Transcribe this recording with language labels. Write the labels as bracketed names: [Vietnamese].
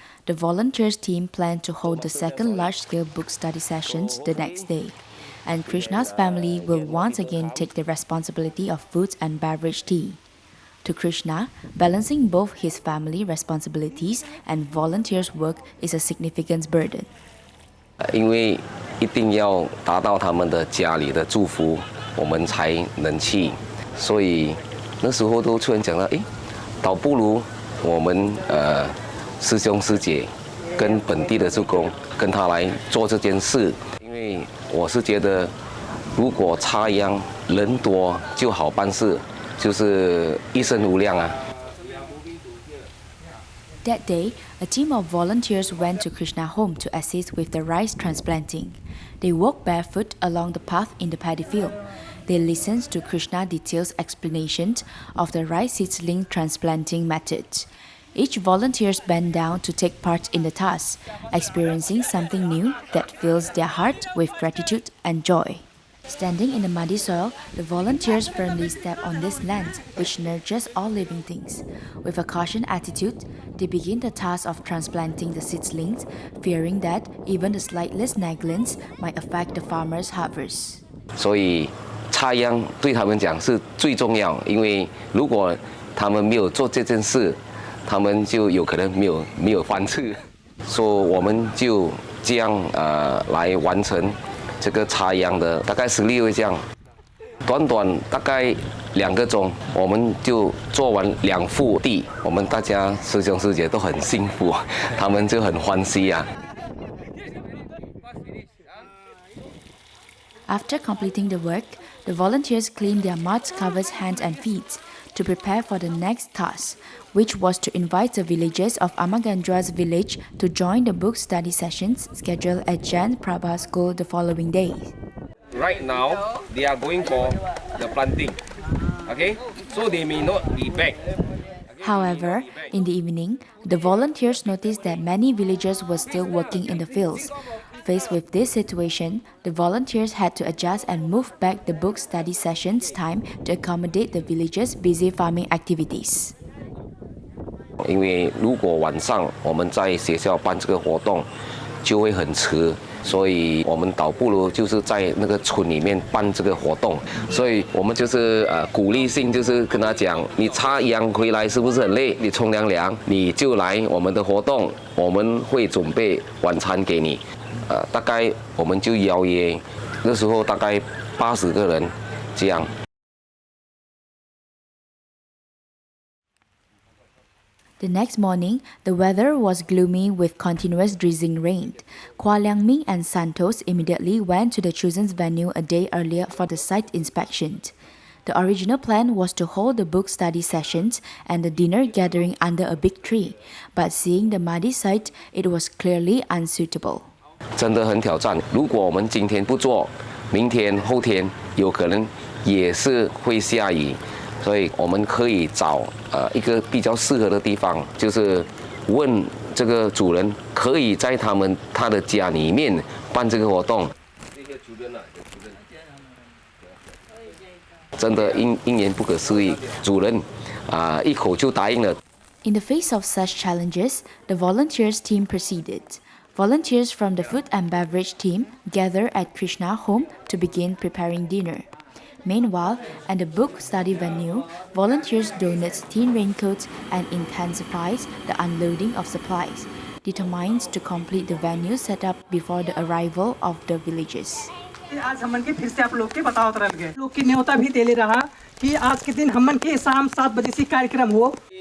[English] The volunteers team planned to hold the second large-scale book study sessions the next day, and Krishna's family will once again take the responsibility of food and beverage tea. To Krishna, balancing both his family responsibilities and volunteers' work is a significant burden. [Chinese] 因为一定要达到他们的家里的祝福，我们才能去。所以那时候都突然讲到，倒不如我们师兄师姐跟本地的志工跟他来做这件事。因为我是觉得，如果插秧人多就好办事，就是一生无量啊。 [English] That day, a team of volunteers went to Krishna's home to assist with the rice transplanting. They walked barefoot along the path in the paddy field. They listened to Krishna's detailed explanations of the rice seedling transplanting methods. Each volunteer bent down to take part in the task, experiencing something new that fills their heart with gratitude and joy. Standing in the muddy soil, the volunteers firmly step on this land, which nurtures all living things. With a cautious attitude, they begin the task of transplanting the seedlings, fearing that even the slightest negligence might affect the farmer's harvest. [Chinese] 所以插秧对他们讲是最重要，因为如果他们没有做这件事，他们就有可能没有饭吃。所以我们就这样来完成。这个插秧的大概16位这样，短大概2个钟，我们就做完2幅地。我们大家师兄师姐都很幸福，他们就很欢喜啊。 [English] After completing the work, the volunteers cleaned their mud-covered hands and feet to prepare for the next task, which was to invite the villagers of Amarganjuwa's village to join the book study sessions scheduled at Gyan Prabha School the following day. Right now, they are going for the planting. Okay, so they may not be back. However, in the evening, the volunteers noticed that many villagers were still working in the fields. Faced with this situation, the volunteers had to adjust and move back the book study sessions time to accommodate the villagers' busy farming activities. [Chinese] 因为如果晚上我们在学校办这个活动，就会很迟，所以我们倒不如就是在那个村里面办这个活动。所以我们就是鼓励性，就是跟他讲，你插秧回来是不是很累？你冲凉，你就来我们的活动，我们会准备晚餐给你。大概我们就邀约，那时候大概80个人这样。 [English] The next morning, the weather was gloomy with continuous drizzling rain. Kwa Liangming and Santos immediately went to the chosen venue a day earlier for the site inspection. The original plan was to hold the book study sessions and the dinner gathering under a big tree, but seeing the muddy site, it was clearly unsuitable. [Chinese] 真的很挑战。如果我们今天不做，明天、后天有可能也是会下雨。所以我们可以找一个比较适合的地方，就是问这个主人可以在他的家里面办这个活动。真的因缘不可思议，主人一口就答应了。 [English] In the face of such challenges, the volunteers team proceeded. Volunteers from the food and beverage team gathered at Krishna's home to begin preparing dinner. Meanwhile, at the book study venue, volunteers donate tin raincoats and intensifies the unloading of supplies, determined to complete the venue set up before the arrival of the villagers. [Bhojpuri] आज हमन के फिर से आप लोग के बतावत रह गए लोग की न्योता भी देले रहा कि आज के दिन हमन के शाम 7 बजे से कार्यक्रम हो